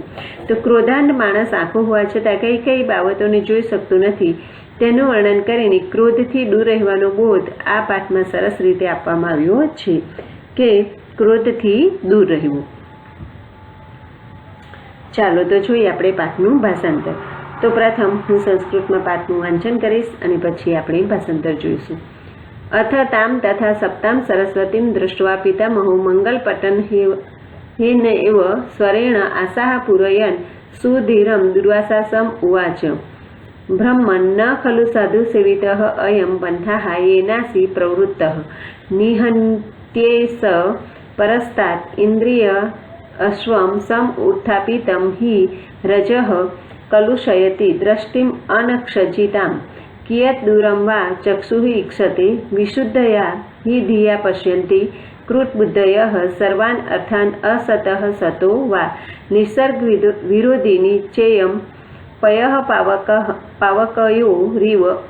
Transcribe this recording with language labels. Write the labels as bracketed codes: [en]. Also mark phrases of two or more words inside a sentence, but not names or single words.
[gu] તો ક્રોધાંધ માણસ આંખો હોવા છતાં કઈ કઈ બાબતોને જોઈ શકતો નથી તેનું વર્ણન કરીને ક્રોધથી દૂર રહેવાનો બોધ આ પાઠમાં સરસ રીતે આપવામાં આવ્યો છે કે ક્રોધથી દૂર રહેવું। ચાલો તો જોઈએ આપણે પાઠનું ભાષાંતર। તો પ્રથમ હું સંસ્કૃતમાં પાઠનું વાંચન કરીશ અને પછી આપણે ભાષાંતર જોઈશું। [sa] अथ ताम तथा सप्ताम सरस्वतीं दृष्ट्वा पितामहो मंगलपटन हेन एव स्वरेण आशाः पूरयन् सुधीरं दुर्वासासम् उवाच ब्रह्मन् न खलु साधु सेवितः अयं पन्थः येनासि प्रवृत्तः निहन्त्येष परस्तात् इन्द्रिय अश्वं सम् उत्थापितं हि रजः कलुषयति दृष्टिम् अनक्षजितां कियत् दूरं वा चक्षुः ईक्षते विशुद्धया हि धिया पश्यन्ति कृतबुद्धयः सर्वान् अर्थान् असतः सतो वा निसर्गविरोधिनी चेयं पयः पावकयोरिव